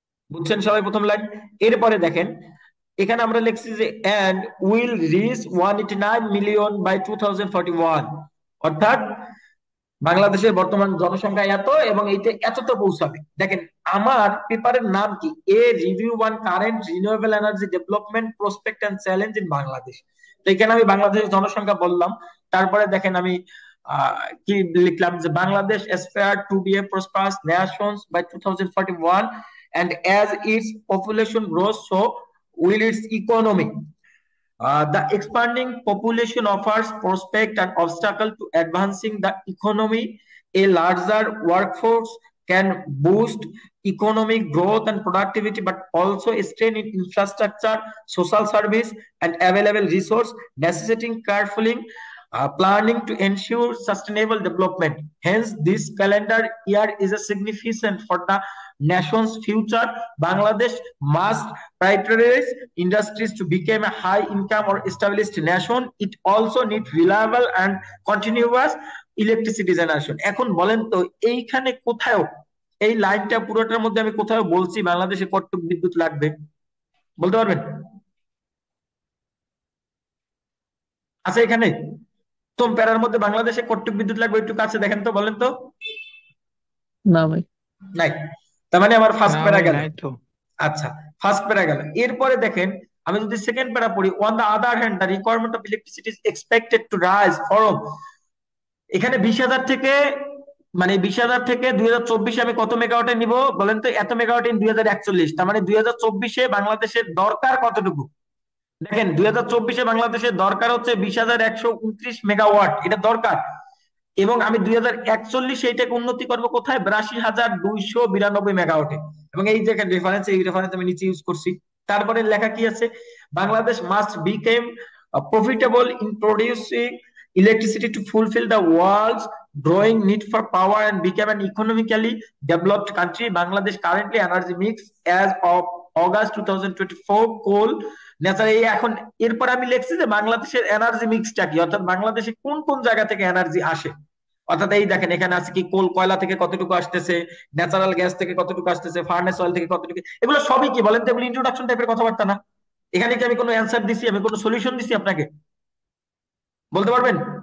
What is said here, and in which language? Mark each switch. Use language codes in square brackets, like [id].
[bn] বুঝছেন সবাই প্রথম লাইন? এরপরে দেখেন এখানে আমরা লিখছি যে [en] And will reach 189 million by 2041। [bn] অর্থাৎ বাংলাদেশের বর্তমান জনসংখ্যা এত এবং এইটা এতটা পৌঁছাবে। দেখেন আমার পেপারের নাম কি, [en] A review on current renewable energy development prospect and challenge in Bangladesh. [bn] তো এখানে আমি বাংলাদেশের জনসংখ্যা বললাম, তারপরে দেখেন আমি কি লিখলাম, যে Bangladesh [en] aspire to be a prosperous nation by 2041 and as its population grows so will its economy. The expanding population offers prospect and obstacle to advancing the economy. A larger workforce can boost economic growth and productivity, but also strain in infrastructure, social service, and available resource, necessitating carefully planning to ensure sustainable development. Hence, this calendar year is a significant for the nation's future. Bangladesh must prioritize industries to become a high income or established nation. It also needs reliable and continuous electricity generation. [bn] এখন বলেন তো এইখানে কোথাও, এই লাইনটা পুরোটার মধ্যে আমি কোথাও বলছি বাংলাদেশে কতটুকু বিদ্যুৎ লাগবে? বলতে পারবেন? আচ্ছা, এখানে প্রথম প্যারার মধ্যে বাংলাদেশে কতটুকু বিদ্যুৎ লাগবে একটু কাছে দেখেন তো, বলেন তো। না ভাই। নাই, তার মানে আমার ফার্স্ট না প্যারা ভাই, গেল। নাই তো। আচ্ছা, ফার্স্ট প্যারা গেল। এরপরে দেখেন আমি যদি সেকেন্ড প্যারা পড়ি, [en] on the other hand the requirement of electricity is expected to rise from, [bn] এখানে 20,000 থেকে, মানে 20,000 থেকে 2024 আমি কত মেগাওয়াটে নিব বলেন তো, এত মেগাওয়াট ইন 2041। তার মানে 2024 বাংলাদেশের দরকার কতটুকু? দেখেন 2024 বাংলাদেশের দরকার হচ্ছে 20,129 মেগাওয়াট, এটা দরকার। এবং আমি 2041 এইটাকে উন্নতি করবো কোথায়, 82,292 মেগাওয়াটে। এবং এই যে রেফারেন্স, এই রেফারেন্স আমি নিচে ইউজ করছি। তারপরে লেখা কি আছে, [en] Bangladesh must become profitable in producing electricity to fulfill the world's growing need for power and become an economically developed country. Bangladesh currently energy mix as of August 2024 coal natural. [bn] এই এখন এরপর আমি লিখছি যে বাংলাদেশের এনার্জি মিক্সটা কি, অর্থাৎ বাংলাদেশে কোন কোন জায়গা থেকে এনার্জি আসে। অর্থাৎ এই দেখেন এখানে আছে কি, কোল কয়লা থেকে কতটুকু আসতেছে, ন্যাচারাল গ্যাস থেকে কতটুকু আসতেছে, ফার্নেস অয়েল থেকে কতটুকু, এগুলো সবই কি বলেন তো, এগুলো ইন্ট্রোডাকশন টাইপের কথাবার্তা না? এখানে কি আমি কোনো অ্যান্সার দিছি, আমি কোনো সলিউশন দিছি আপনাকে? বলতে পারবেন?